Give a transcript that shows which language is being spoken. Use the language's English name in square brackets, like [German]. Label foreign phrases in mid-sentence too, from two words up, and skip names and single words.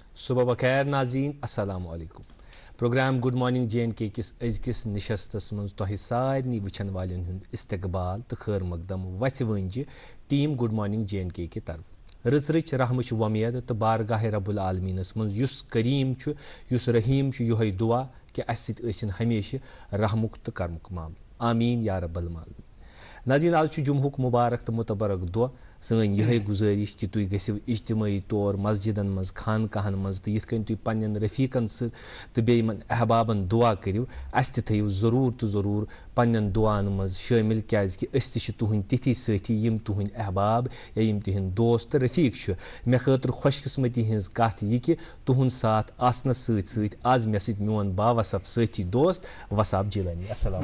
[Kashmiri] صبح بخیر ناظرین [Arabic] السلام علیکم [Kashmiri] پروگرام گڈ مارننگ جے اینڈ کے کس أزکِس نشستس منٛز تۄہہِ سارنٕے وٕچھن والٮ۪ن ہُنٛد استقبال تہٕ خٲر مقدم وَسہِ ؤنجہِ ٹیٖم گڈ مارننگ جے اینڈ کے کہِ طرفہٕ رٕژ رحمٕچ وۄمید تہٕ بارگاہ رب العالمیٖنس منٛز یُس کریٖم چھُ یُس رحیٖم چھُ یِہوٚے دُعا کہِ اَسہِ سۭتۍ ٲسِن ہمیشہِ رحمُک تہٕ کرمُک معاملہٕ [Arabic] آمیٖن یا رب العالمیٖن [Kashmiri] ناظریٖن آز چھُ جمعُک مُبارک تہٕ مُتبرک دۄہ سٲنۍ یِہوٚے گُزٲرِش کہِ تُہۍ گٔژھِو اجتمٲعی طور مسجدن منٛز خانقاہن منٛز تہٕ یِتھ کٔنۍ تُہۍ پننٮ۪ن رفیٖقن سۭتۍ تہٕ بیٚیہِ یِمن احبابن دُعا کٔرِو اَسہِ تہِ تھٲیِو ضروٗر تہٕ ضروٗر پننٮ۪ن دُعاہن منٛز شٲمِل کیٛازِکہِ أسۍ تہِ چھِ تُہنٛدۍ تِتھی سٲتھی یِم تُہنٛدۍ احباب یا یِم تِہنٛدۍ دوست تہٕ رفیٖق چھِ مےٚ خٲطرٕ خۄش قٕسمتی ہٕنٛز کتھ یہِ کہِ تُہُنٛد ساتھ آسنس سۭتۍ سۭتۍ آز مےٚ سۭتۍ میون باوصف سٲتھی دوست وصاب جیلانی السلام